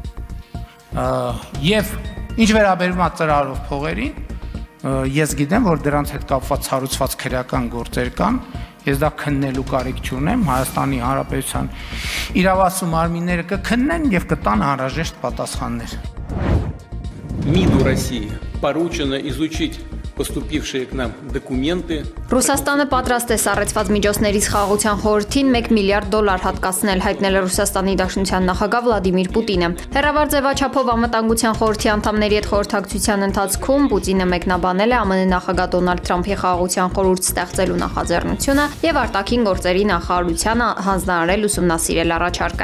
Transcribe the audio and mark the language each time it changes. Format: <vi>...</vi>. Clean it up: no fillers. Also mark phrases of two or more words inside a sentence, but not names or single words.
<hy>Եվ ինչ վերաբերում է ծրարով փողերին, ես գիտեմ, որ դրանց հետ կապված հարուցված քրեական գործեր кан, ես դա քննելու կարիք չունեմ, Հայաստանի Հանրապետության իրավասու մարմինները կքննեն եւ կտան անհրաժեշտ պատասխաններ։</hy> <ru>МИДу России поручено изучить поступившие к нам документы.</ru> <hy>Ռուսաստանը պատրաստ է սառեցված միջոցներից խաղաղության խորհրդին $1 միլիարդ հատկացնել, հայտնել է Ռուսաստանի Դաշնության նախագահ Վլադիմիր Պուտինը։ Հեռավար ձևաչափով անվտանգության խորհրդի անդամների հետ խորհրդակցության ընթացքում Պուտինը մեկնաբանել է ԱՄՆ նախագահ Դոնալդ Թրամփի խաղաղության խորհուրդ ստեղծելու նախաձեռնությունը եւ արտաքին գործերի նախարարությանը հանձնարարել ուսումնասիրել առաջարկը։</hy>